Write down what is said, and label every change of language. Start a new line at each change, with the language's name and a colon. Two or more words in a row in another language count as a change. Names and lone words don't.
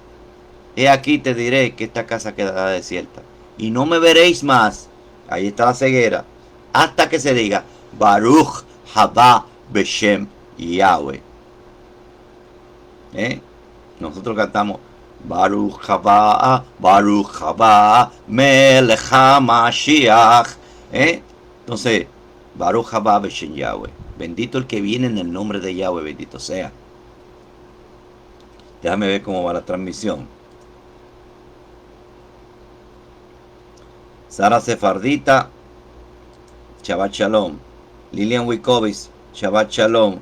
Spanish: He aquí te diré que esta casa quedará desierta y no me veréis más. Ahí está la ceguera, hasta que se diga:
Hebrew: ברוך הבא בשם יהוה. ¿eh?
Spanish: Nosotros cantamos
Hebrew: ברוך הבא מלך המשיח,
Spanish: ¿eh?
Hebrew: Entonces, ברוך הבא בשם יהוה.
Spanish: Bendito el que viene en el nombre de Yahweh, bendito sea. Déjame ver cómo va la transmisión. Sara Sefardita,
Hebrew: שבת שלום. Lilian Wikovic, שבת שלום.